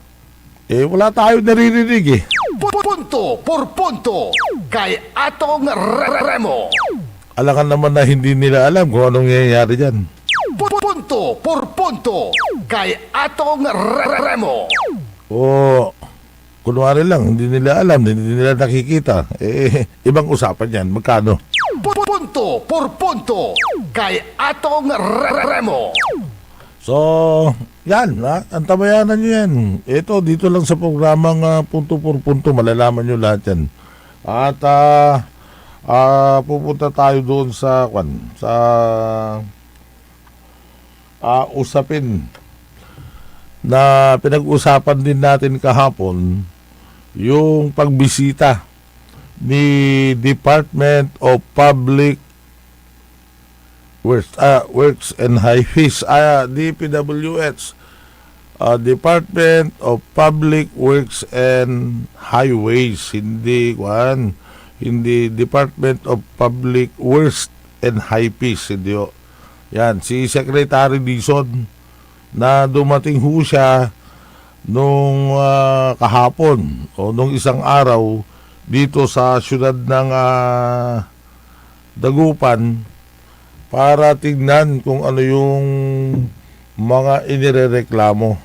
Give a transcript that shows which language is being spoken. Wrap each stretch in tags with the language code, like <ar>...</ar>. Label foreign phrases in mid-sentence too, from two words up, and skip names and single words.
<tl>Wala tayo naririnig Punto por punto kay Atong Remo. Alangan naman na hindi nila alam kung anong nangyayari dyan. Punto por punto kay Atong Remo. Kunwari lang, hindi nila alam, hindi nila nakikita. Ibang usapan yan. Magkano? Punto por punto kay Atong Remo. So, yan. Antabayanan nyo yan. Ito, dito lang sa programang punto por punto, malalaman nyo lahat yan. At pupunta tayo doon sa usapin na pinag-usapan din natin kahapon, yung pagbisita ni Department of Public Works and Highways, DPWH, Department of Public Works and Highways, hindi Department of Public Works and Highways, hindi ho. Yan, si Secretary Dizon, na dumating ho siya nung kahapon o nung isang araw dito sa syudad ng Dagupan para tignan kung ano yung mga inirereklamo.</tl>